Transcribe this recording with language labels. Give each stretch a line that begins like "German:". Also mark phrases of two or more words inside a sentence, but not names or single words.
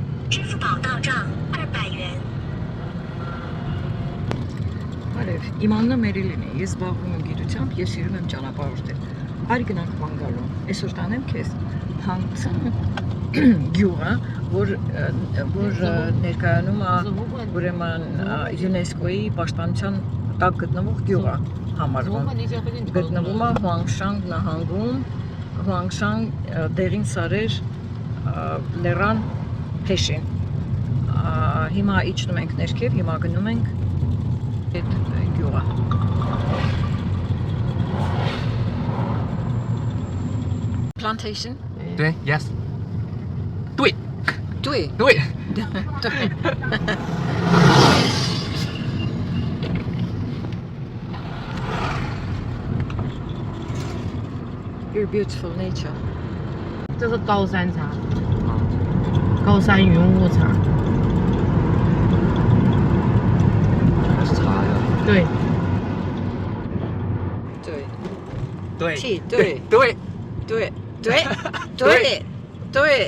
Chinese: 支付宝到账200元。
Armenian: Արև, իմ անունը Մերիլին է, ես զբաղվում եմ գիտությամբ, ես սիրում եմ ճանապարհորդել։ Արի գնանք Մանգալո, այսօր տանեմ քեզ հանգցան գյուղը, որ ներկայանում է ուրեմն ՅՈՒՆԵՍԿՕ-ի պաշտպանության տակ գտնվող գյուղ է համարվում։ Գտնվում է Հուանգշանգ նահանգում, Հուանգշանգ դեղին սարեր լեռան փեշին։ Հիմա իջնում ենք ներքև, հիմա գնում ենք այդ գյուղը։ Plantation?
Chinese: 对 yes 对对对
English: Your beautiful nature.
Chinese: 这是高山茶，高山云雾茶。这是茶呀对，对对
English: Tea
Chinese: 对对对对对对